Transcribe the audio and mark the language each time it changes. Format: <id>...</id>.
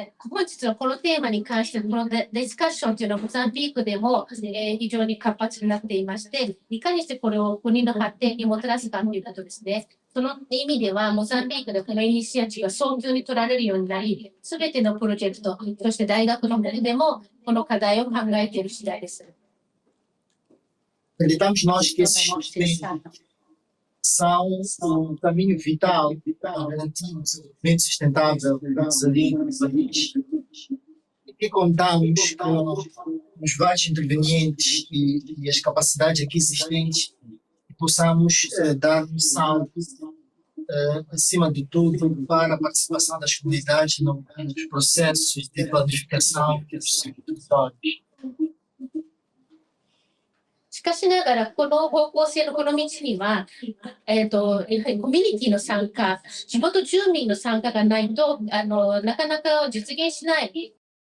<ja>本日のこのテーマに関してこのディスカッションというのはモザンビークでも、非常に活発になっていまして、いかにしてこれを国の発展にもたらすかということですね。その意味では、モザンビークでこのイニシアチブが早急に取られるようになり、すべてのプロジェクト、そして大学の方でもこの課題を考えている次第です。</ja> <pt>Acreditamos nós que esses sistemas são um caminho vital para garantir o desenvolvimento sustentável resiliente do país. E que contamos com os vários intervenientes e as capacidades aqui existentes e possamos dar noção, acima de tudo, para a participação das comunidades nos processos de planificação dos territórios.</pt> <ja>しかしながら、この方向性のこの道には、やはりコミュニティの参加、地元住民の参加がないと、なかnaか実現しない。</ja>